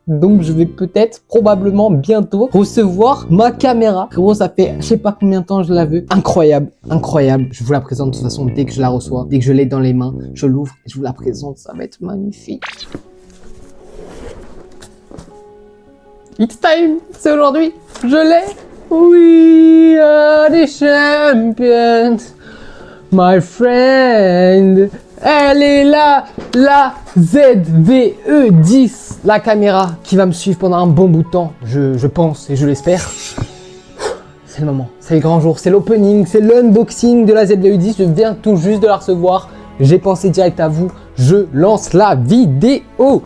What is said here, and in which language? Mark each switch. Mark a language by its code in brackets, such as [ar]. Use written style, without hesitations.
[fr] Donc je vais peut-être, probablement bientôt recevoir ma caméra. Gros, ça fait je sais pas combien de temps je la veux. Incroyable, incroyable. Je vous la présente de toute façon dès que je la reçois, dès que je l'ai dans les mains, je l'ouvre et je vous la présente. Ça va être magnifique. [en] It's time, [fr] c'est aujourd'hui. Je l'ai. [en] We are the champions, my friend. [fr] Elle est là, la ZV-E10, la caméra qui va me suivre pendant un bon bout de temps, je pense et je l'espère. C'est le moment, c'est le grand jour, c'est l'opening, c'est l'unboxing de la ZV-E10, je viens tout juste de la recevoir, j'ai pensé direct à vous, je lance la vidéo.